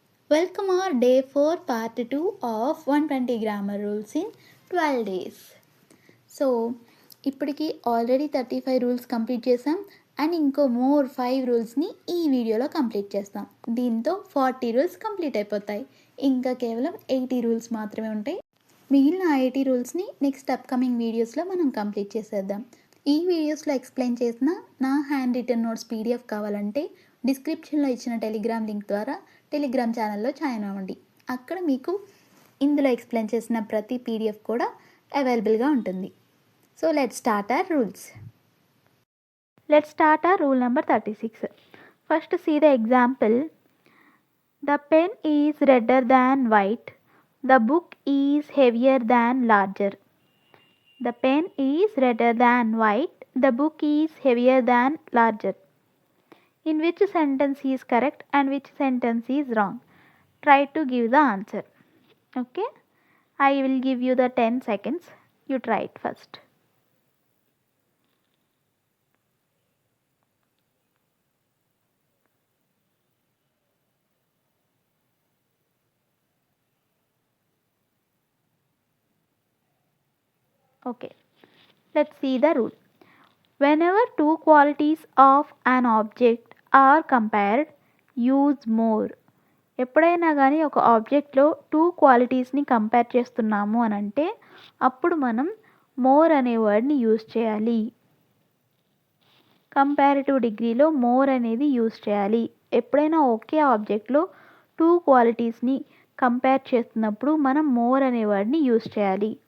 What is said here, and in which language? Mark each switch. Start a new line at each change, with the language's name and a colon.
English: Welcome our day 4 part 2 of 120 grammar rules in 12 days.
Telugu: So ఇప్పటికి already 35 rules complete చేసాం and ఇంకో more 5 రూల్స్ని ఈ వీడియోలో కంప్లీట్ చేస్తాం. దీంతో 40 రూల్స్ కంప్లీట్ అయిపోతాయి. ఇంకా కేవలం 80 రూల్స్ మాత్రమే ఉంటాయి. మిగిలిన 80 రూల్స్ని నెక్స్ట్ అప్కమింగ్ వీడియోస్లో మనం కంప్లీట్ చేసేద్దాం. ఈ వీడియోస్లో ఎక్స్ప్లెయిన్ చేసిన నా హ్యాండ్ రిటన్ నోట్స్ పీడిఎఫ్ కావాలంటే డిస్క్రిప్షన్లో ఇచ్చిన టెలిగ్రామ్ లింక్ ద్వారా టెలిగ్రామ్ ఛానల్లో జాయిన్ అవ్వండి. అక్కడ మీకు ఇందులో ఎక్స్ప్లెయిన్ చేసిన ప్రతి పీడిఎఫ్ కూడా అవైలబుల్గా ఉంటుంది.
English: So let's start our rules. Let's start our rule number 36. First see the example. The pen is redder than white. The book is heavier than larger. The pen is redder than white. The book is heavier than larger. In which sentence is correct and which sentence is wrong? Try to give the answer. Okay? I will give you the 10 seconds. You try it first. Okay. Let's see the rule. Whenever two qualities of an object are compared, use more.
Telugu: ఎప్పుడైనా కానీ ఒక ఆబ్జెక్ట్లో 2 క్వాలిటీస్ని compare చేస్తున్నాము అని అంటే అప్పుడు మనం more అనే వర్డ్ని use చేయాలి. కంపారిటివ్ డిగ్రీలో మోర్ అనేది యూజ్ చేయాలి. ఎప్పుడైనా ఒకే ఆబ్జెక్ట్లో 2 క్వాలిటీస్ని కంపేర్ చేస్తున్నప్పుడు మనం మోర్ అనే వర్డ్ని యూజ్ చేయాలి.